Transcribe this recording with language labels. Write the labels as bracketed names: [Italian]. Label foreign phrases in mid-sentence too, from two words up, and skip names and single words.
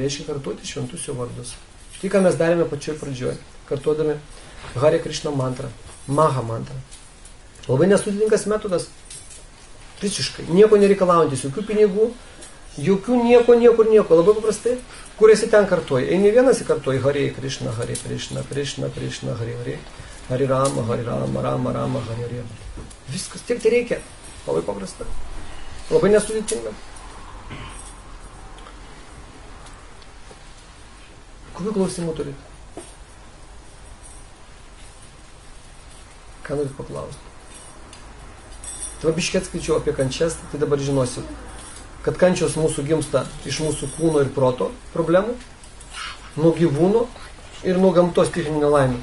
[Lithuanian] Reiškia kartuoti šventus jo vardus. Tai, ką mes darėme pačioj pradžioj, kartuodami Hare Krishna mantrą, Maha mantrą. Labai nesudėtingas metodas. Visiškai. Nieko nereikalaujantis, jokių pinigų, jokių nieko. Labai paprastai. Kur esi ten kartuoji? Eini vienas į kartuoji Hare Krishna, Krishna, Hare Hare. Hare Rama, Rama, Hare Hare. Viskas. Tiek tai reikia. Labai paprasta. Labai nesudėtinga. Kokių klausimų turite? Ką norit paklausti? Tai biškiai atskaičiau apie kančias, tai dabar žinosit, kad kančios mūsų gimsta iš mūsų kūno ir proto problemų, nuo gyvūno ir nuo gamtos stichinių nelaimių.